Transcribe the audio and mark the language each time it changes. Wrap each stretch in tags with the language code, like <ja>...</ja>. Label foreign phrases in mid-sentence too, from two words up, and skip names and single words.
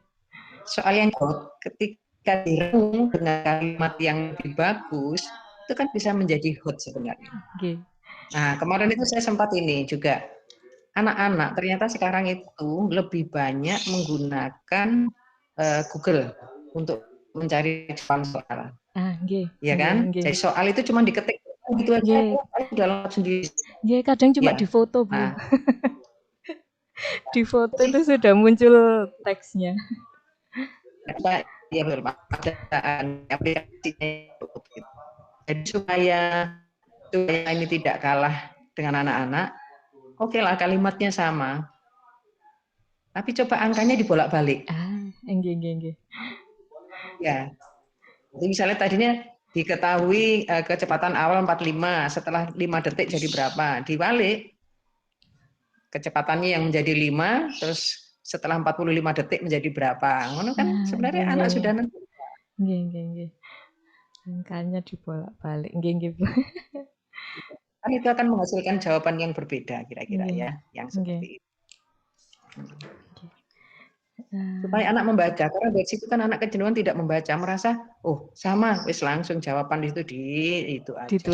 <id>Soal yang hot ketika dirangkum dengan kalimat yang lebih bagus itu kan bisa menjadi hot sebenarnya. nggih. Nah, kemarin itu saya sempat ini juga anak-anak ternyata sekarang itu lebih banyak menggunakan Google untuk mencari jawaban soal, Nggih, ya nggih, kan? nggih. Jadi soal itu cuma diketik gitu aja, Nggih, udah lewat sendiri. nggih kadang cuma Ya, difoto, Bu. nah, Di foto jadi itu sudah muncul teksnya. ada ya betul Pak, ada aplikasinya gitu. Jadi supaya ini tidak kalah dengan anak-anak, oke lah kalimatnya sama, tapi coba angkanya dibolak-balik.</id> <jv>Nggih, nggih, nggih.</jv> <id>Ya, jadi misalnya tadinya diketahui kecepatan awal 45, setelah 5 detik jadi berapa? Dibalik, kecepatannya yang menjadi 5, terus setelah 45 detik menjadi berapa?</id> <jv>Ngono kan</jv> <id>Nggih, sebenarnya nggih, anak nggih. sudah nentu.</id> <jv>Nggih, nggih, nggih.</jv> <id>Angkanya dibolak-balik.</id> <jv>Nggih, nggih, Bu.</jv> <id>Kan itu akan menghasilkan jawaban yang berbeda kira-kira Nggih, ya, yang nggih. seperti itu. Nah, Supaya anak membaca, karena dari situ kan anak kecenderungan tidak membaca, merasa, oh sama, wis langsung jawaban itu itu aja.</id>